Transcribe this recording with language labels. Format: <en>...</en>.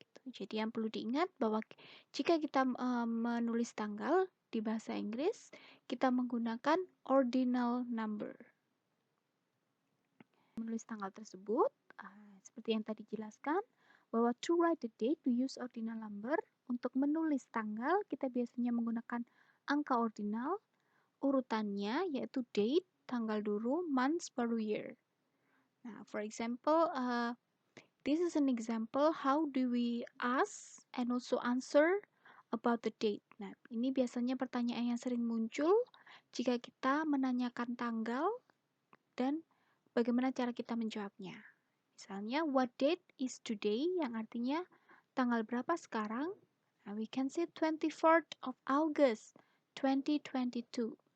<id>Jadi, yang perlu diingat bahwa jika kita menulis tanggal di bahasa Inggris, kita menggunakan ordinal number. Menulis tanggal tersebut, seperti yang tadi dijelaskan, bahwa</id> <en>to write the date, we use ordinal number.</en> <id>Untuk menulis tanggal, kita biasanya menggunakan angka ordinal. Urutannya yaitu date, tanggal dulu, months, baru year.</id> <en>Nah, for example, this is an example how do we ask and also answer about the date.</en> <id>Nah, ini biasanya pertanyaan yang sering muncul jika kita menanyakan tanggal dan bagaimana cara kita menjawabnya. Misalnya,</id> <en>what date is today,</en> <id>yang artinya tanggal berapa sekarang?</id> <en>Nah, we can say 24th of August 2022.</en>